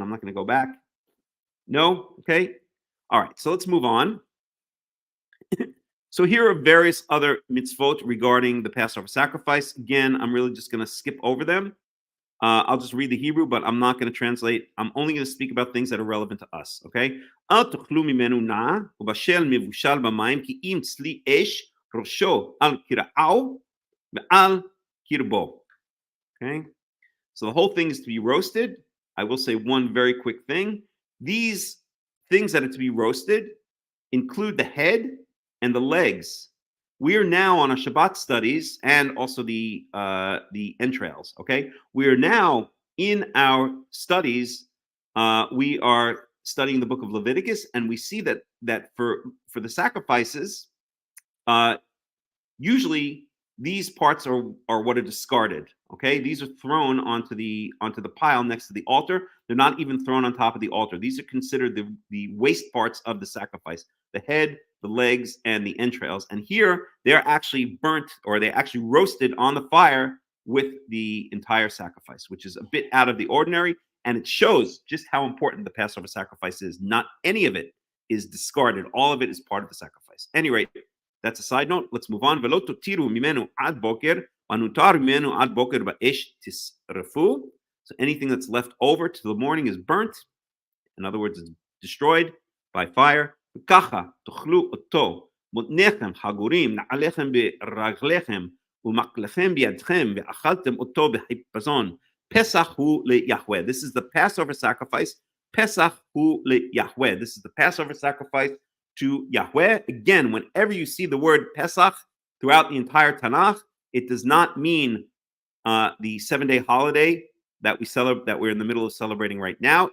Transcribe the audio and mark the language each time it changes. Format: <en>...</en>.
<en>I'm not going to go back. No? Okay. All right. So let's move on. So here are various other mitzvot regarding the Passover sacrifice. Again, I'm really just going to skip over them. I'll just read the Hebrew, but I'm not going to translate. I'm only going to speak about things that are relevant to us. Okay.</en> <he>אל תאכלו ממנו נא, ובשל מבושל במים, כי אם צלי אש ראשו על קרעו ועל קרבו.</he> <en>Okay. So the whole thing is to be roasted. I will say one very quick thing. These things that are to be roasted include the head and the legs. We are now on our Shabbat studies and also the entrails. Okay, we are now in our studies. We are studying the book of Leviticus, and we see that for the sacrifices, usually these parts are what are discarded. Okay, these are thrown onto the pile next to the altar. They're not even thrown on top of the altar. These are considered the waste parts of the sacrifice: the head, the legs, and the entrails. And here they're actually burnt, or they actually roasted on the fire with the entire sacrifice, which is a bit out of the ordinary, and it shows just how important the Passover sacrifice is. Not any of it is discarded. All of it is part of the sacrifice. Anyway, that's a side note. Let's move on.</en> <he>ולא תותירו ממנו עד בוקר, ונותר ממנו עד בוקר באש תשרפו.</he> <en>So anything that's left over to the morning is burnt. In other words, it's destroyed by fire.</en> <he>וככה תאכלו אותו, מותניכם חגורים, נעליכם ברגליכם, ומקלכם בידכם, ואכלתם אותו בחיפזון. פסח הוא ליהוה.</he> <en>This is the Passover sacrifice.</en> <he>Pesach hu Yahweh.</he> <en>This is the Passover sacrifice to Yahweh. Again, whenever you see the word Pesach throughout the entire Tanakh, it does not mean the 7-day holiday that we celebrate, that we're in the middle of celebrating right now.</en>